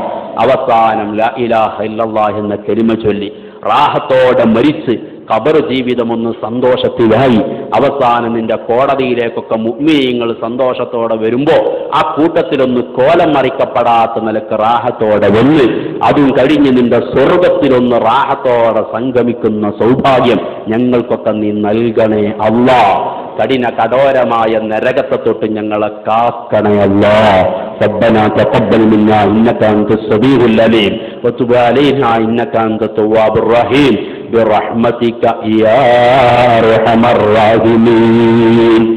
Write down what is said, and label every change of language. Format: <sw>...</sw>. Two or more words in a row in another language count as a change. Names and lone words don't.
<ml>അവസാനം</ml> <ar>لا إله إلا الله</ar> <ml>എന്ന കലിമ ചൊല്ലി റാഹത്തോടെ മരിച്ച് ഖബർ ജീവിതമൊന്ന് സന്തോഷത്തിലായി അവസാനം നിന്റെ കോടതിയിലേക്കൊക്കെ മുഅ്മിനീങ്ങൾ സന്തോഷത്തോടെ വരുമ്പോൾ ആ കൂട്ടത്തിലൊന്ന് കോലം മറിക്കപ്പെടാത്ത നിലക്ക് റാഹത്തോടെ വന്ന് അതും കഴിഞ്ഞ് നിന്റെ സ്വർഗത്തിലൊന്ന് റാഹത്തോടെ സംഗമിക്കുന്ന സൗഭാഗ്യം ഞങ്ങൾക്കൊക്കെ നീ നൽകണേ അല്ലാഹ്. കഠോരമായ നരകത്തെ തൊട്ട് ഞങ്ങളെ കാക്കണേ അല്ലാഹ്.</ml> <ar>ربنا تقبل منا إنك أنت السميع العليم وتب علينا إنك أنت التواب الرحيم برحمتك يا أرحم الراحمين.</ar>